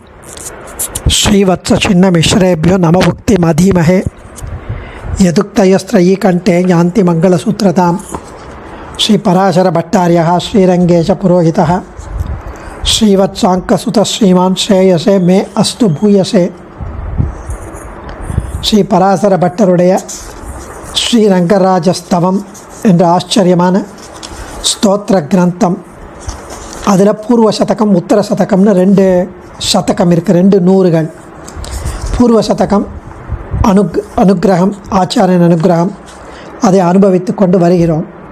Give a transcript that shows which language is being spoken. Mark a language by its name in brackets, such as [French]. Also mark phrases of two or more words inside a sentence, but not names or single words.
[Sanskrit] श्रीवत्सचिन्नमिश्रेभ्यो नमभुक्तिमधीमहे यदुक्तयस्त्रयी कण्ठे यान्ति मङ्गलसूत्रतां श्रीपराशरभट्टार्यः श्रीरङ्गेश पुरोहितः श्रीवत्साङ्कसुतः श्रीमान् श्रेयसे मे अस्तु भूयसे [Tamil] ஸ்ரீ பராசர பட்டருடைய ஸ்ரீரங்கராஜஸ்தவம் என்ற ஆச்சரியமான ஸ்தோத்திர கிரந்தம். அதில் பூர்வ சதகம் உத்தர சதகம்னு ரெண்டு சதகம் இருக்குது, ரெண்டு நூறுகள். பூர்வ சதகம் அனுக்கிரகம், ஆச்சாரியன் அனுக்கிரகம், அதை அனுபவித்து கொண்டு வருகிறோம்.